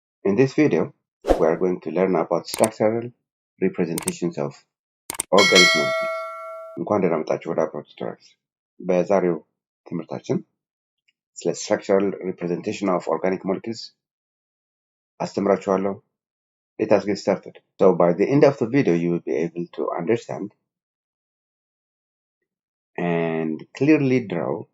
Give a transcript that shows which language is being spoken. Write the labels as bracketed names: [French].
[English] In this video, we are going to learn about structural representations of organic molecules. [Amharic] እንኳን ደህና መጣችሁ ወደ አብሮ ቱቶሪያልስ። በዛሬው ትምህርታችን ስለ [English] structural representation of organic molecules [Amharic] አስተምራችኋለሁ. [English] Let us get started. So by the end of the video, you will be able to understand and clearly draw